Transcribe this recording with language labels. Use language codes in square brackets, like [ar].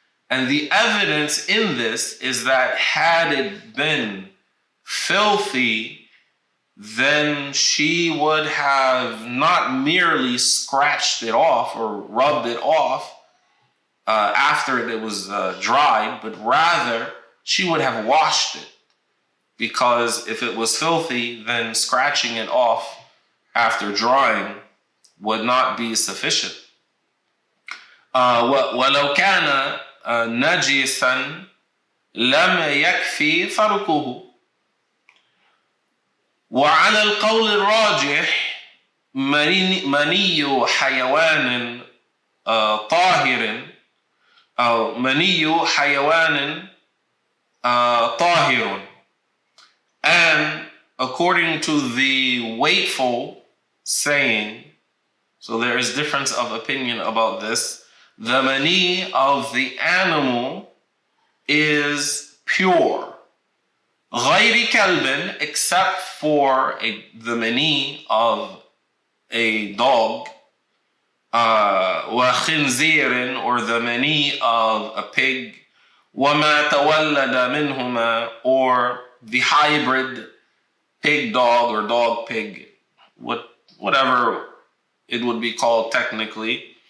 [en] And the evidence in this is that had it been filthy, then she would have not merely scratched it off or rubbed it off after it was dried, but rather she would have washed it. Because if it was filthy, then scratching it off after drying would not be sufficient. [ar] ولو كان نجسا لم يكفي فركه. وعلى القول الراجح مني حيوان طاهر أو مني حيوان طاهر. [en] And according to the wakeful saying, so there is difference of opinion about this, the mani of the animal is pure. [ar] غير كلب, [en] except for the mani of a dog, [ar] وخنزير, [en] or the mani of a pig, [ar] وما تولد منهما, [en] or the hybrid pig dog or dog pig, whatever it would be called technically.